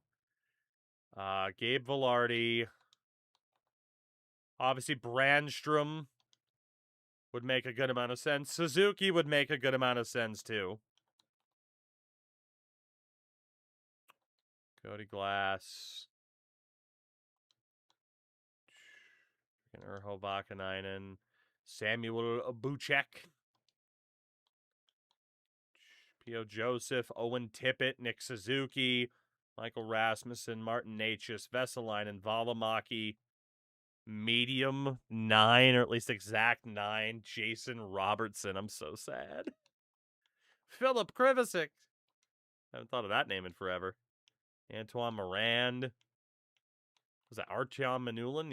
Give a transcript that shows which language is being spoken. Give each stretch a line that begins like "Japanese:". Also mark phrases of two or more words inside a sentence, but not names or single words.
English: Gabe Velarde. Obviously, Brandstrom would make a good amount of sense. Suzuki would make a good amount of sense, too. Cody Glass. Urho Vakanainen. Samuel Buchek. P.O. Joseph, Owen Tippett, Nick Suzuki, Michael Rasmussen, Martin Necas, Vesalainen, Valimaki, medium 9, or at least exact 9, Jason Robertson. I'm so sad. Philip Krivicic. Haven't thought of that name in forever. Antoine Morand. Was that Artyom Manulin?